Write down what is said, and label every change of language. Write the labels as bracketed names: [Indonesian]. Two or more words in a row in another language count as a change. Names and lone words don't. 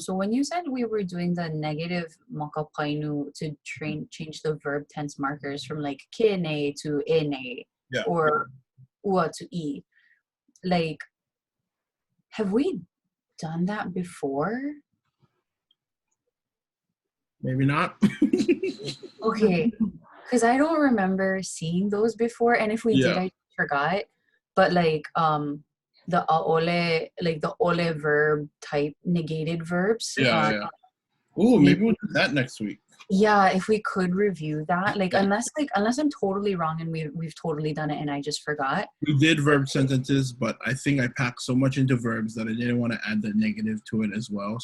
[English] So when you said we were doing the negative makapainu to change the verb tense markers from like kene to ene or ua to e, like, have we done that before? Maybe not. Okay, because I don't remember seeing those before, and if we did, I forgot. But like the ʻAʻole, like the ole verb type negated verbs. Ooh, maybe we'll do that next week. Yeah, if we could review that, like unless I'm totally wrong and we've totally done it and I just forgot. We did verb sentences, but I think I packed so much into verbs that I didn't want to add the negative to it as well.